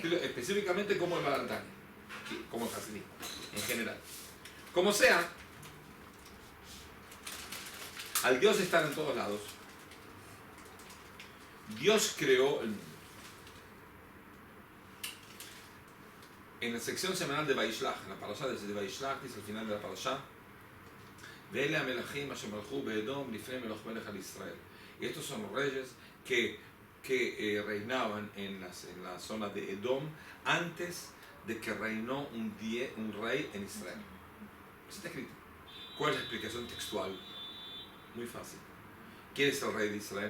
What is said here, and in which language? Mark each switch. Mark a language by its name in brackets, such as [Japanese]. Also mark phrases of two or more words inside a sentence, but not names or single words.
[Spanish] Específicamente como el Baal HaTanya, como el Hasidismo, en general. Como sea, Al Dios estar en todos lados, Dios creó el mundo. En la sección semanal de Vaishlach, en la parashá de Vaishlach, dice al final de la parashá, [Hebrew] ואלה המלכים אשר מלכו באדום לפני מלך מלך על ישראל. [Spanish] Y estos son los reyes que reinaban en la zona de Edom antes de que reinó un rey en Israel. Eso está escrito. ¿Cuál es la explicación textual? Muy fácil. ¿Quién es el rey de Israel?